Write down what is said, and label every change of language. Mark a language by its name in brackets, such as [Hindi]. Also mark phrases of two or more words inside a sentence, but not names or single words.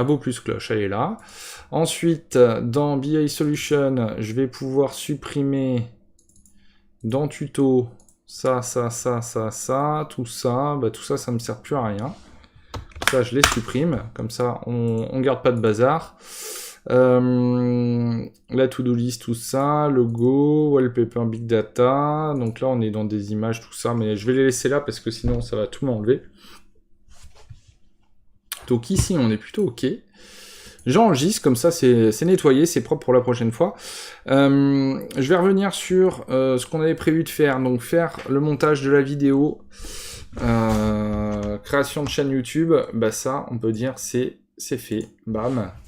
[French] Abo plus cloche, elle est là. Ensuite, dans BI Solution, je vais pouvoir supprimer dans tuto, ça, tout ça, bah tout ça, ça me sert plus à rien. Ça, je les supprime, comme ça, on garde pas de bazar. [English] La to-do list, [French] tout ça, logo, [English] wallpaper, big data. [French] Donc là, on est dans des images, tout ça, mais je vais les laisser là parce que sinon, ça va tout m'enlever. Donc ici, on est plutôt OK. J'enregistre, comme ça c'est nettoyé, c'est propre pour la prochaine fois. Je vais revenir sur ce qu'on avait prévu de faire, donc faire le montage de la vidéo, création de chaîne YouTube, bah ça on peut dire c'est fait, bam.